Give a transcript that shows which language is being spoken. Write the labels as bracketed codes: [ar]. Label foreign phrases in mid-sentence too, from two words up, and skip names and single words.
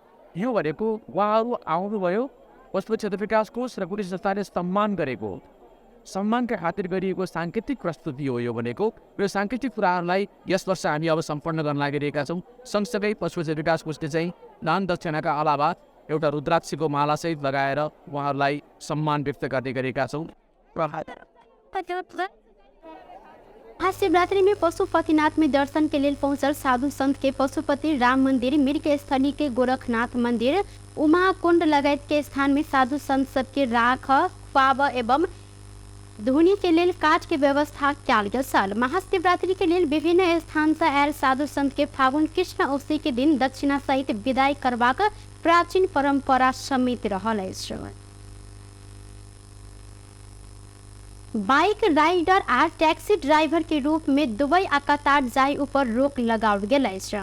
[ne] यो भनेको उहाँहरू आउनुभयो पशुपति क्षेत्र विकास कोष र पुलिस संस्थाले सम्मान गरेको सम्मानका खातिर गरिएको साङ्केतिक प्रस्तुति हो। यो भनेको यो साङ्केतिक कुराहरूलाई यस वर्ष हामी अब सम्पन्न गर्न लागिरहेका छौँ। सँगसँगै पशुपति विकास कोषले चाहिँ दान दक्षिणाका अलावा एउटा रुद्राक्षको मालासहित लगाएर उहाँहरूलाई सम्मान व्यक्त गर्ने गरेका छौँ। [mai] महाशिवरात्रि में पशुपतिनाथ में दर्शन के लिए पहुंचल साधु संत के पशुपति राम मंदिर, मिर्ग स्थली के गोरखनाथ मंदिर, उमा कुंड लगायत के स्थान में साधु संत सबके राख, पाव एवं धुनी के लेल काठ के व्यवस्था कयल गेल छल। महाशिवरात्रि के लेल विभिन्न स्थान से आयल साधु संत के फागुन कृष्ण औसी के दिन दक्षिणा सहित विदाई करबाक प्राचीन परंपरा समित रहल अछि। [en] bike rider [mai] आ [en] taxi driver [mai] के रूप में दुबई आ कतार जाय ऊपर रोक लगाओल गेल अछि।